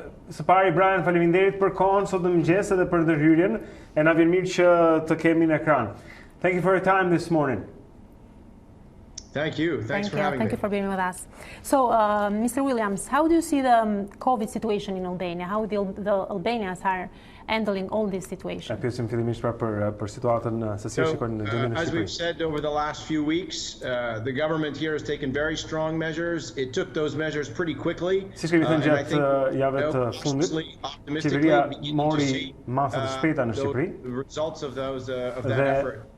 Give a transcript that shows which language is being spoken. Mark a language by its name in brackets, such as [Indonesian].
[Albanian] Së pari, Brian, faleminderit për kohën sot në mëngjes edhe për ndërhyrjen, e na vjen mirë që të kemi në ekran. [English] Thank you for your time this morning. Thank you. Thanks for having me. Thank you for being with us. So, Mr. Williams, how do you see the COVID situation in Albania? How the Albanians are handling all this situation? [Albanian] Pyesim fillimisht për situatën se si shikojnë në gjendjen e [English] As we've [Albanian] Shqipërisë. [English] said over the last few weeks, the government here has taken very strong measures. It took those measures pretty quickly. [Albanian] Siç kemi thënë gjatë javëve të fundit, qeveria mori masa të shpejta në Shqipëri. [English] The results of those of that effort.